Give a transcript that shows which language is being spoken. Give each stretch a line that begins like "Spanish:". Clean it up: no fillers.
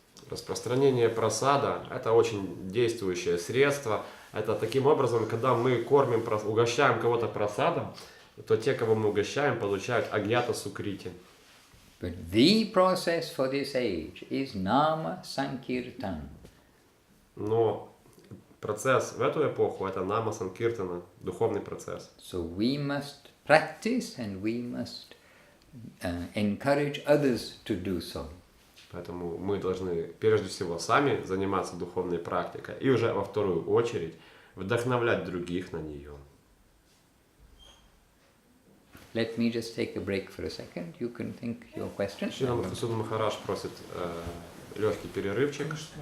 Russian: Распространение прасада – это очень действующее средство. Это таким образом, когда мы кормим, угощаем кого-то прасадом, то те, кого мы угощаем, получают агьята сукрити.
English: But the process for this age is nama sankirtan.
Russian: Но процесс в эту эпоху – это нама санкиртана, духовный процесс.
English: So we must practice and we must encourage others to do so.
Russian: Поэтому мы должны прежде всего сами заниматься духовной практикой и уже во вторую очередь вдохновлять других на нее.
English: Let me just take a break for a second. You can think your question.
Russian: Шрила Мадхусудан Махарадж просит легкий перерывчик.